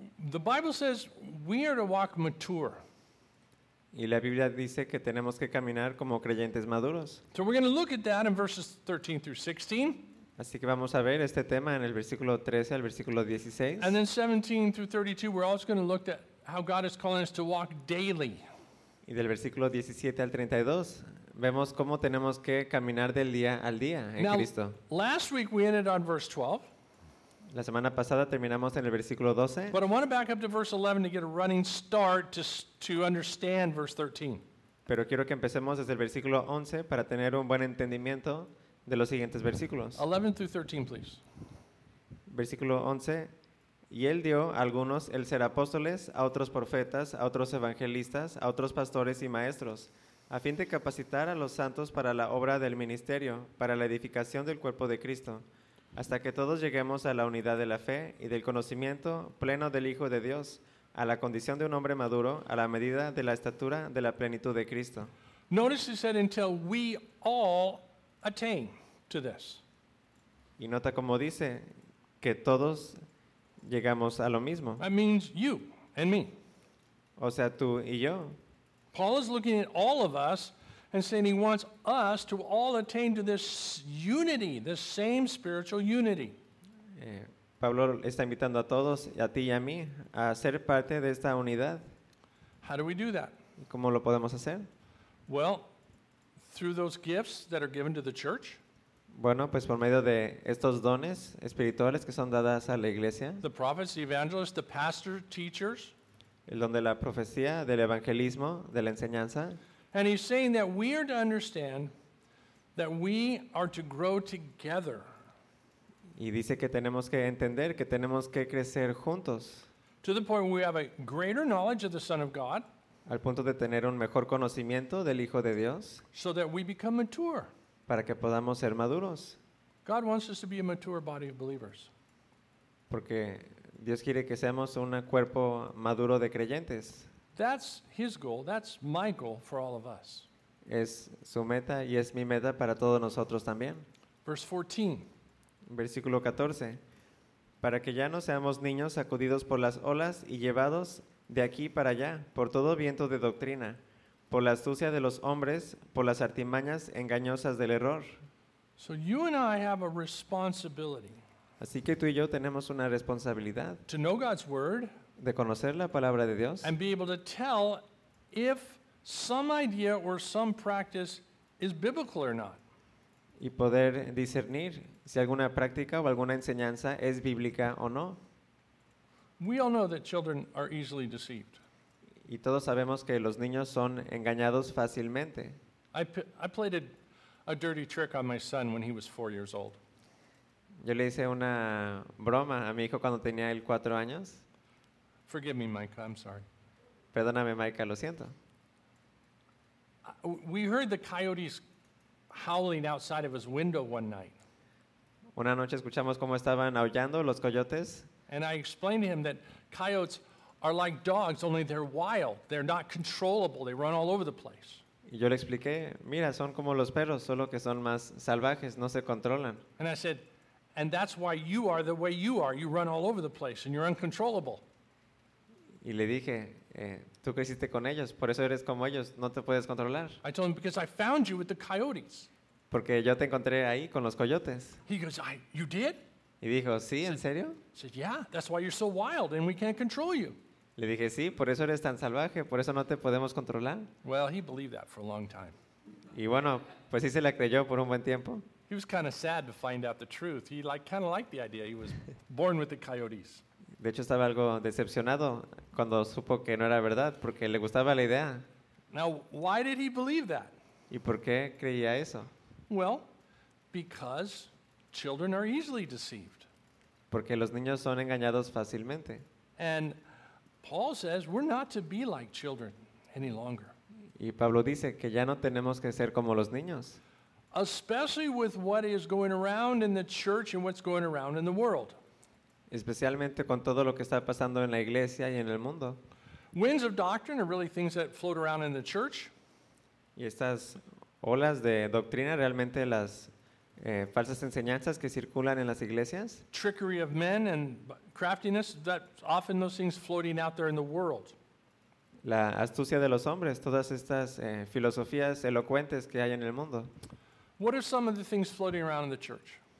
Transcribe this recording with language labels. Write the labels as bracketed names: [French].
[English] The Bible says we are to walk mature. [Spanish] Y la Biblia dice que tenemos que caminar como creyentes maduros. [English] So we're going to look at that in verses 13 through 16. [Spanish] Así que vamos a ver este tema en el versículo 13 al versículo 16. [English] And then 17 through 32, we're also going to look at how God is calling us to walk daily. [Spanish] Y del versículo 17 al 32, vemos cómo tenemos que caminar del día al día en [English] Now, [Spanish] Cristo. [English] Last week we ended on verse 12. [Spanish] La semana pasada terminamos en el versículo 12. [English] But I want to back up to verse 11 to get a running start to understand verse 13. [Spanish] Pero quiero que empecemos desde el versículo 11 para tener un buen entendimiento de los siguientes versículos. [English] 11 through 13, please. [Spanish] Versículo 11. Y él dio a algunos el ser apóstoles, a otros profetas, a otros evangelistas, a otros pastores y maestros, a fin de capacitar a los santos para la obra del ministerio, para la edificación del cuerpo de Cristo, hasta que todos lleguemos a la unidad de la fe y del conocimiento pleno del Hijo de Dios, a la condición de un hombre maduro, a la medida de la estatura de la plenitud de Cristo. [English] Notice he said until we all attain to this. [Spanish] Y nota como dice que todos llegamos a lo mismo. [English] That means you and me. [Spanish] O sea, tú y yo. [English] Paul is looking at all of us and saying he wants us to all attain to this unity, this same spiritual unity. [Spanish] Pablo está invitando a todos, a ti y a mí, a ser parte de esta unidad. [English] How do we do that? [Spanish] ¿Cómo lo podemos hacer? [English] Well, through those gifts that are given to the church. [Spanish] Bueno, pues por medio de estos dones espirituales que son dadas a la iglesia. [English] The prophets, the evangelists, the pastor, teachers. [Spanish] El don de la profecía, del evangelismo, de la enseñanza. [English] And he's saying that we are to understand that we are to grow together. [Spanish] Y dice que tenemos que entender que tenemos que crecer juntos. [English] To the point where we have a greater knowledge of the Son of God. [Spanish] Al punto de tener un mejor conocimiento del Hijo de Dios. [English] So that we become mature. [Spanish] Para que podamos ser maduros. [English] God wants us to be a mature body of believers. [Spanish] Porque Dios quiere que seamos un cuerpo maduro de creyentes. [English] That's his goal, that's my goal for all of us. [Spanish] Es su meta y es mi meta para todos nosotros también. [English] Verse 14. [Spanish] Versículo 14. Para que ya no seamos niños sacudidos por las olas y llevados de aquí para allá, por todo viento de doctrina, por la astucia de los hombres, por las artimañas engañosas del error. [English] So you and I have a responsibility. [Spanish] Así que tú y yo tenemos una responsabilidad. [English] To know God's word. [Spanish] De conocer la palabra de Dios. [English] And be able to tell if some idea or some practice is biblical or not. [Spanish] Y poder discernir si alguna práctica o alguna enseñanza es bíblica o no. [English] We all know that children are easily deceived. [Spanish] Y todos sabemos que los niños son engañados fácilmente. [English] I played a dirty trick on my son when he was 4 years old. [Spanish] Yo le hice una broma a mi hijo cuando tenía él 4 años. [English] Forgive me, Micah, I'm sorry. [Spanish] Perdóname, Micah, lo siento. [English] We heard the coyotes howling outside of his window one night. [Spanish] Una noche escuchamos cómo estaban aullando los coyotes. [English] And I explained to him that coyotes are like dogs, only they're wild. They're not controllable. They run all over the place. [Spanish] Y yo le expliqué, mira, son como los perros, solo que son más salvajes, no se controlan. [English] And I said, and that's why you are the way you are. You run all over the place and you're uncontrollable. [Spanish] Y le dije, tú creciste con ellos, por eso eres como ellos, no te puedes controlar. [English] I told him, because I found you with the coyotes. [Spanish] Porque yo te encontré ahí con los coyotes. [English] He goes, you did? [Spanish] Y dijo, sí, ¿en serio? [English] I said, yeah, that's why you're so wild and we can't control you. [Spanish] Le dije, sí, por eso eres tan salvaje, por eso no te podemos controlar. [English] Well, he believed that for a long time. [Spanish] Y bueno, pues sí se la creyó por un buen tiempo. [English] He was kind of sad to find out the truth. He kind of liked the idea. He was born with the coyotes. [Spanish] De hecho, estaba algo decepcionado cuando supo que no era verdad, porque le gustaba la idea. [English] Now, why did he believe that? [Spanish] ¿Y por qué creía eso? [English] Well, because children are easily deceived. [Spanish] Porque los niños son engañados fácilmente. [English] And Paul says we're not to be like children any longer. [Spanish] Y Pablo dice que ya no tenemos que ser como los niños. [English] Especially with what is going around in the church and what's going around in the world. [Spanish] Especialmente con todo lo que está pasando en la iglesia y en el mundo. [English] Winds of doctrine are really things that float around in the church. [Spanish] Y estas olas de doctrina realmente las falsas enseñanzas que circulan en las iglesias. [English] Trickery of men and craftiness, that often those things floating out there in the world. [Spanish] La astucia de los hombres, todas estas filosofías elocuentes que hay en el mundo. [English] What are some of the things floating around in the church?